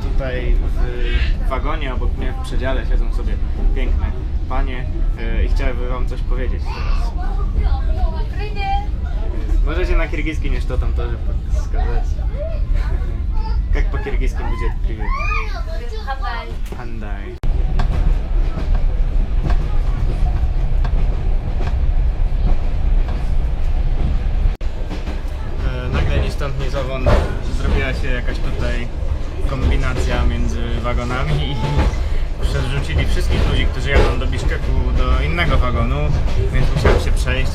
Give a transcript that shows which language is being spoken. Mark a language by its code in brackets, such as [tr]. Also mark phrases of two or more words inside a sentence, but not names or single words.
[pl] tutaj w wagonie obok mnie w przedziale siedzą sobie piękne panie i chciałbym wam coś powiedzieć teraz. [ru] Możecie на киргизский что там тоже сказать. Как по-киргизски будет привет? Хандай. [pl] Nagle ni stąd ni zowąd zrobiła się jakaś tutaj kombinacja między wagonami i przerzucili wszystkich ludzi, którzy jadą do Biszkeku do innego wagonu, więc musiałem się przejść.